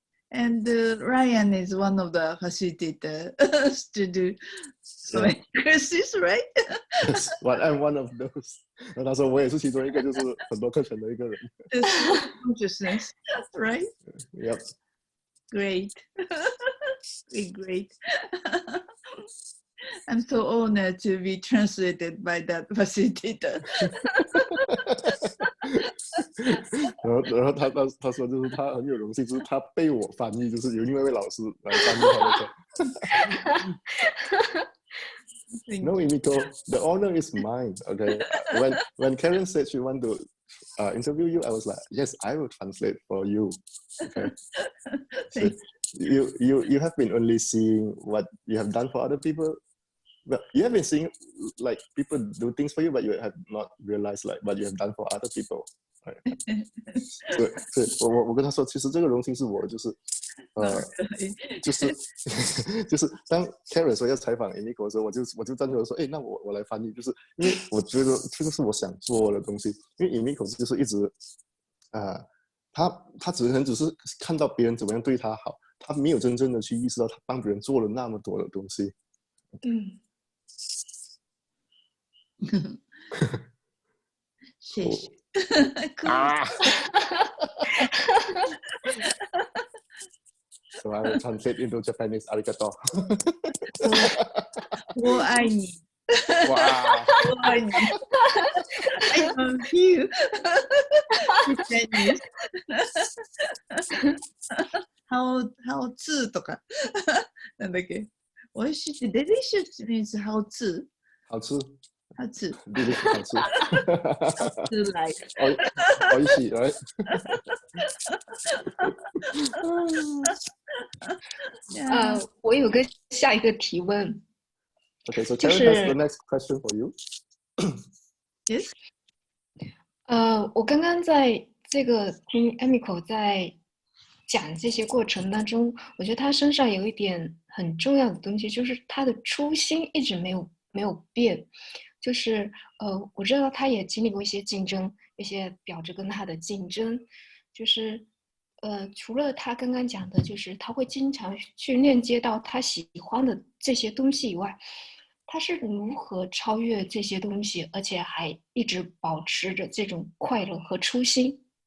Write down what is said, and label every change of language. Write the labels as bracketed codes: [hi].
[en] And Ryan is one of the facilitators to do so Yeah. many courses, right? Yes, but I'm one of those. [zh] 然后他说我也是其中一个，就是很多课程的一个人。 [en] It's consciousness, right? Yep. Great. Great. I'm so honored to be translated by that facilitator. [zh] 然后他说就是他很有荣幸，就是他被我翻译，就是有另外一位老师来翻译他的课。 [en] No, Emiko, the honor is mine. Okay, when Karen said she want to interview you, I was like, yes, I will translate for you. Okay, so you have been only seeing what you have done for other people. Well, you have been seeing like people do things for you, but you have not realized like what you have done for other people. Right? [zh] 所以我跟他说，其实这个荣幸是我就是就是当 Karen 说要采访 Emiko 的时候，我就站出来说，哎，那我来翻译，就是因为我觉得这个是我想做的东西，因为 Emiko 就是一直他只是看到别人怎么样对他好，他没有真正的去意识到他帮别人做了那么多的东西。谢谢。 [en] So I will translate into Japanese. Arigato. [zh] 我爱你。哇！我爱你。 [en] I love you. Japanese. [ja] 好吃とか。なんだっけ？美味しいって [en] delicious means 好吃。 [zh] 好吃。好吃。 delicious 好吃。好吃 like。 [ja] 美味しい right？ [zh] 我有个下一个提问。 [en] Okay, so Karen has the next question for you. Yes. [zh] 我刚刚在这个听 Emiko 在讲这些过程当中，我觉得他身上有一点很重要的东西，就是他的初心一直没有变。就是我知道他也经历过一些竞争，一些表着跟他的竞争，就是除了他刚刚讲的，就是他会经常去链接到他喜欢的这些东西以外，他是如何超越这些东西，而且还一直保持着这种快乐和初心。